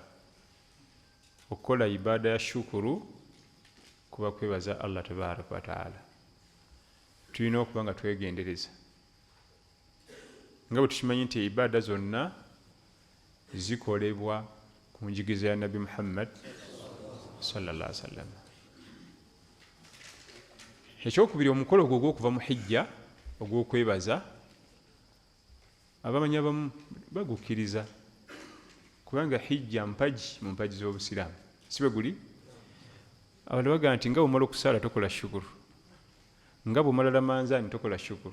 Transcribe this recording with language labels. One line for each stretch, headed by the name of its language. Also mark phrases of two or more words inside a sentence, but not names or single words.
Ganda: Okukola ibada ya shukuru kuba kwebaza Allah
Arabic: تبارك وتعالى.
Ganda: Tulina okuba nga twegendereza nga bwe tukimanyi nti ibada zonna zikolebwa ku njigiriza ya Nabi Muhammad
Arabic: صلى الله عليه وسلم.
Ganda: Ekyokubiri, omukolo ogwo ogw'okuva mu hijja ogw'okwebaza, abamanyi abamu bagukkiriza kubanga hijja mpaji mu mpaji z'obusiraamu, si bwe guli? Abantu bagamba nti nga bw'omala okusaala tokola shukuru, nga bw'omala lamanzaani tokola shukuru.